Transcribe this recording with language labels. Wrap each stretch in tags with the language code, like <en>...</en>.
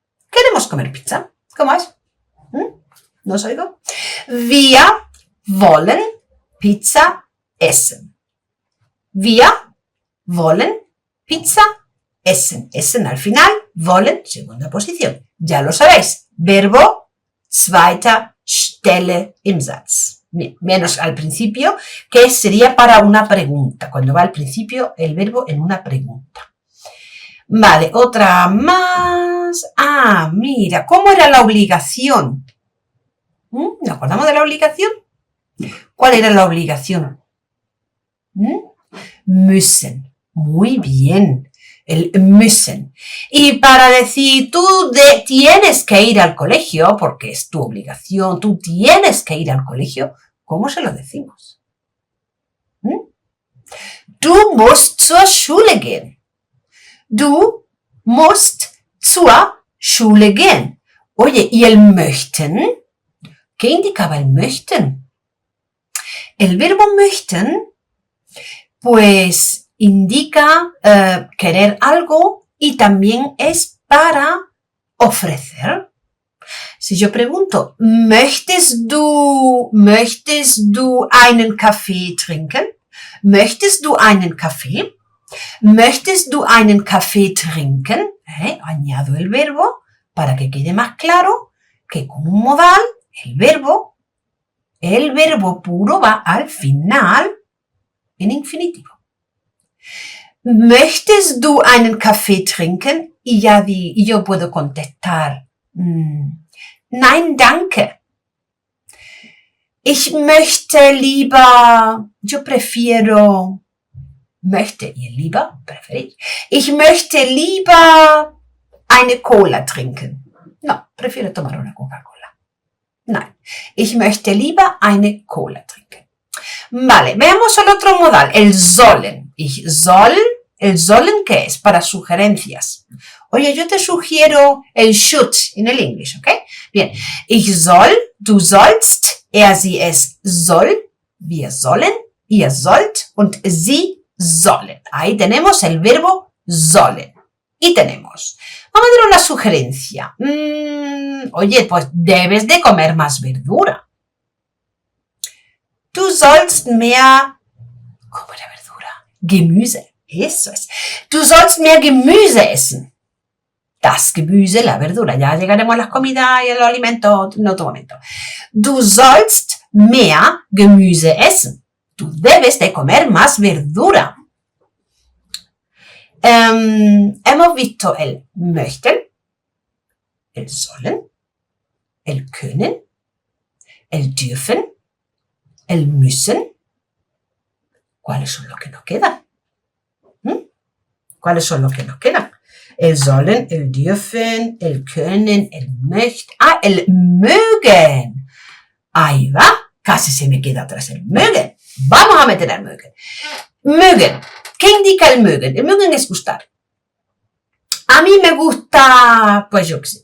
<es>Queremos comer pizza. ¿Cómo es? ¿No os oigo?</es> <de>Wir wollen Pizza essen. Wir wollen Pizza essen.</de> <es>Essen al final, wollen, segunda posición. Ya lo sabéis. Verbo,</es> <de>zweiter Stelle im Satz.</de> <es>Menos al principio, que sería para una pregunta. Cuando va al principio el verbo en una pregunta. Vale, otra más. Ah, mira, ¿cómo era la obligación? ¿Nos acordamos de la obligación? ¿Cuál era la obligación? Müssen. Muy bien. el müssen. Y para decir tú tienes que ir al colegio, porque es tu obligación, tú tienes que ir al colegio, ¿cómo se lo decimos?</es> <de>Du musst zur Schule gehen. Du musst zur Schule gehen.</de> <es>Oye, ¿y el möchten? ¿Qué indicaba el möchten? El verbo möchten, pues indica querer algo y también es para ofrecer. Si yo pregunto,</es> <de>¿möchtest du einen Kaffee trinken? ¿Möchtest du einen Kaffee? ¿Möchtest du einen Kaffee trinken?</de> <es>Añado el verbo para que quede más claro que con un modal el verbo puro va al final en infinitivo.</es> <de>¿Möchtest du einen Kaffee trinken?</de> <es>Y yo puedo contestar,</es> <de>nein, danke. Ich möchte lieber,</de> <es>yo prefiero, möchte y el lieber, preferir.</es> <de>Ich möchte lieber eine Cola trinken.</de> <es>No, prefiero tomar una Coca-Cola.</es> <de>Nein, ich möchte lieber eine Cola trinken.</de> <es>Vale, veamos el otro modal, el sollen. El sollen, ¿qué es? Para sugerencias. Oye, yo te sugiero el should en el inglés, ¿ok?</es> <de>Bien, ich soll, du sollst, sie, es soll, wir sollen, ihr sollt und sie sollen.</de> <es>Ahí tenemos el verbo sollen. Y tenemos, vamos a dar una sugerencia. Oye, pues debes de comer más verdura.</es> <de>Du sollst mehr,</de> <es>¿cómo era verdura? Gemüse, eso es.</es> <de>Du sollst mehr Gemüse essen. Das Gemüse,</de> <es>la verdura. Ya llegaremos a las comidas y a los alimentos en otro momento.</es> <de>Du sollst mehr Gemüse essen.</de> <es>Tú debes de comer más verdura. Hemos visto el möchten, el sollen, el können, el dürfen, el müssen. ¿Cuáles son los que nos quedan? ¿Cuáles son los que nos quedan? El sollen, el dürfen, el können, el möchten. Ah, el mögen. Ahí va. Casi se me queda atrás el mögen. Vamos a meter el mögen. Mögen. ¿Qué indica el mögen? El mögen es gustar. A mí me gusta, pues yo qué sé.</es>